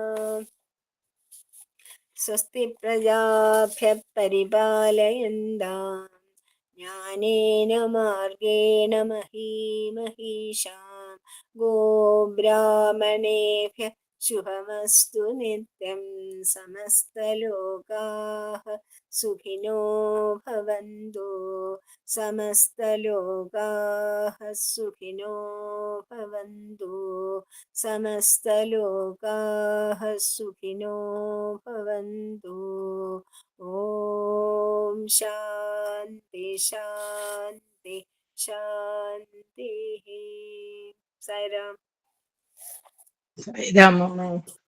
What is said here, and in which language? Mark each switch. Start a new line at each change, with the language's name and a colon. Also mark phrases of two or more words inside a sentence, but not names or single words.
Sanskrit: സ്വസ്തി പ്രജാഭ്യ പരിപാലയന്താം ജ്ഞാനേന മാർഗേണ മഹീമഹീഷാം ഗോബ്രാഹ്മണേഭ്യ ശുഭമസ്തു നിത്യം. സമസ്തലോകാഃ സുഖിനോ ഭവന്തു. സമസ്തലോകാഃ സുഖിനോ ഭവന്തു. സമസ്തലോകാഃ സുഖിനോ ഭവന്തു. ഓം ശാന്തി ശാന്തി ശാന്തി.
Malayalam: സായിരാം. സായിരാം അമ്മേ.